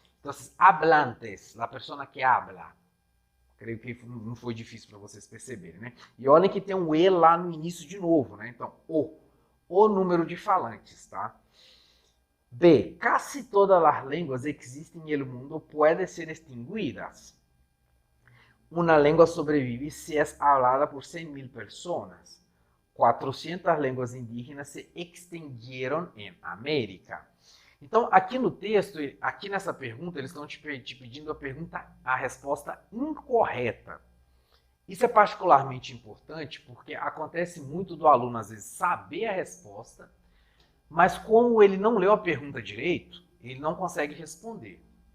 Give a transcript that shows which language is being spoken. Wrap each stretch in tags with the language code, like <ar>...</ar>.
<es>Entonces, hablantes, la persona que habla.</es> <pt>Creio que não foi difícil para vocês perceberem, né? E olhem que tem um E lá no início de novo, né? Então, o número de falantes, tá?</pt> <es>B, casi todas las lenguas existem en el mundo pueden ser extinguidas. Una lengua sobrevive si es hablada por 100.000 personas.</es> <pt>400 línguas indígenas se extinguiram em América. Então, aqui no texto, aqui nessa pergunta, eles estão te pedindo a resposta incorreta. Isso é particularmente importante porque acontece muito do aluno, às vezes, saber a resposta, mas como ele não leu a pergunta direito, ele não consegue responder.</pt>